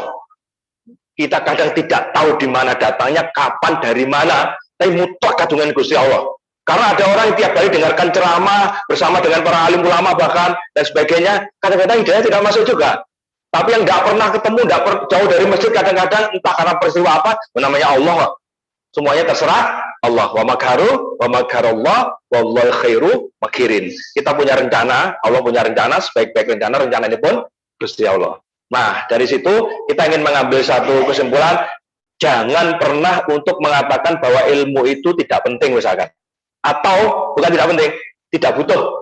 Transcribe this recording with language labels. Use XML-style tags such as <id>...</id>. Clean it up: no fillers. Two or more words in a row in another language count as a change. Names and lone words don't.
<id>Kita kadang tidak tahu di mana datangnya, kapan, dari mana, tapi mutlak kadungan Gusti Allah. Karena ada orang yang tiap hari dengarkan ceramah bersama dengan para alim ulama bahkan dan sebagainya, kadang-kadang hidayah tidak masuk juga. Tapi yang nggak pernah ketemu, jauh dari masjid, kadang-kadang entah karena peristiwa apa, namanya Allah Semuanya terserah Allah.</id> <ar>ومكروا ومكر الله والله خير الماكرين.</ar> <id>Kita punya rencana, Allah punya rencana, sebaik-baik rencana ini pun Gusti Allah. Nah, dari situ kita ingin mengambil satu kesimpulan, jangan pernah untuk mengatakan bahwa ilmu itu tidak penting misalkan. Atau bukan tidak penting, tidak butuh.</id>